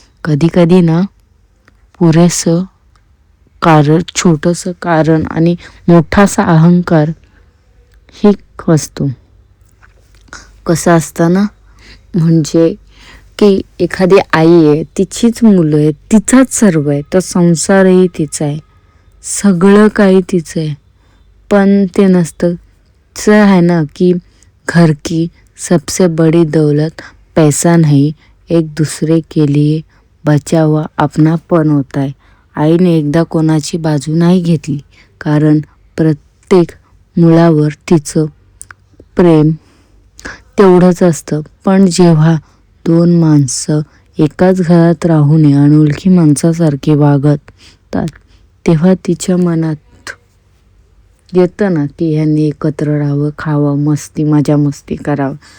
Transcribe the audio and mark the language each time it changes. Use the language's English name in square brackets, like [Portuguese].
[Marathi] कधी कधी ना पुरेसं कारण, छोटंसं कारण आणि मोठासा अहंकार हे असतो. कसं असतं ना, म्हणजे की एखादी आई आहे, तिचीच मुलं आहेत, तिचाच सर्व आहे, तो संसारही तिचा आहे, सगळं काही तिचं आहे, पण ते नसतं. आहे ना [Hindi] की घर की सबसे बड़ी दौलत पैसा नहीं, एक दूसरे के लिए बचा हुआ अपनापन होता है. [Marathi] आईने एकदा कोणाची बाजू नाही घेतली, कारण प्रत्येक मुलावर तिचं प्रेम तेवढंच असतं. पण जेव्हा 2 माणसं एकाच घरात राहून अनोळखी माणसासारखे वागतात, तेव्हा तिच्या मनात येतं ना की ह्यांनी एकत्र राहावं, खावं, मजा मस्ती करावं.